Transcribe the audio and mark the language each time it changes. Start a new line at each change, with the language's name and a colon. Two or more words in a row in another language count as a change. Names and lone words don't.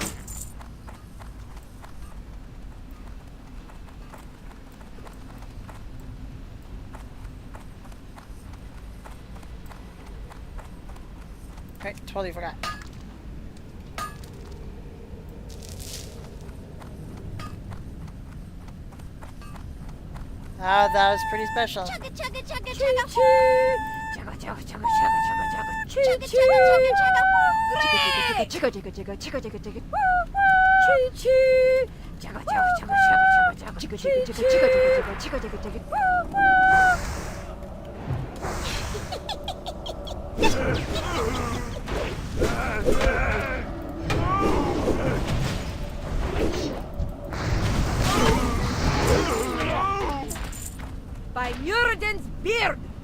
English: Alright, totally forgot. Ah, that was pretty special. Chugga chugga chugga Choo chugga. choo. Chugga chugga chugga chugga chugga chugga. Choo Chugga choo. chugga chugga chugga. Chugga chugga chugga chugga chugga chugga. Choo choo. Chugga chugga chugga chugga chugga chugga. Chugga chugga chugga chugga chugga chugga chugga chugga. By Muradin's beard.